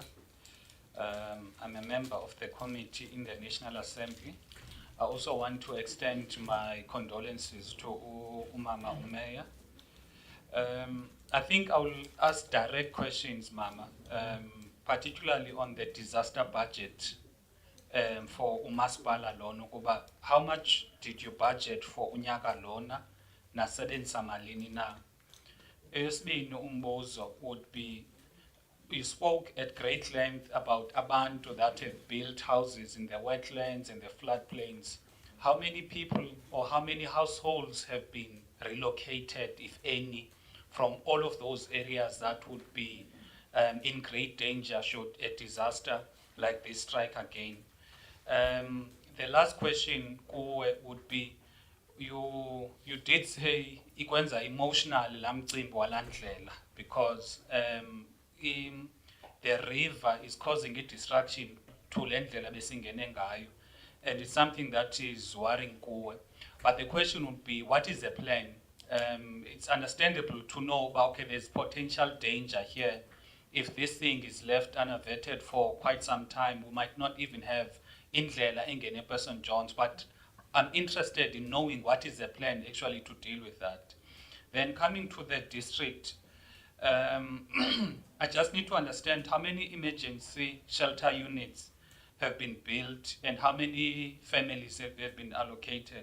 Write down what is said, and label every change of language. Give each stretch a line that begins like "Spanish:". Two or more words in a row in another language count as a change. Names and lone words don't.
English: I'm a member of the committee in the National Assembly. I also want to extend my condolences to Umama Umeya. I think I will ask direct questions, Mama, particularly on the disaster budget for
Xhosa: umasipala lona,
English: kuba how much did you budget for
Xhosa: unyaka lona nasebenzisa malini na? Eyesibini umbuzo
English: would be, you spoke at great length about abantu that have built houses in the wetlands and the floodplains. How many people or how many households have been relocated, if any, from all of those areas that would be in great danger should a disaster like this strike again? The last question would be, you did say
Xhosa: ikwenza emotional lamcimbi walandlela,
English: because the river is causing a distraction to
Xhosa: lendlela besingene ngayo,
English: and it's something that is worrying kuwe. But the question would be, what is the plan? It's understandable to know about, okay, there's potential danger here. If this thing is left unaverted for quite some time, we might not even have
Xhosa: indlela engene
English: person Jones, but I'm interested in knowing what is the plan actually to deal with that. Then coming to the district, I just need to understand how many emergency shelter units have been built and how many families have been allocated.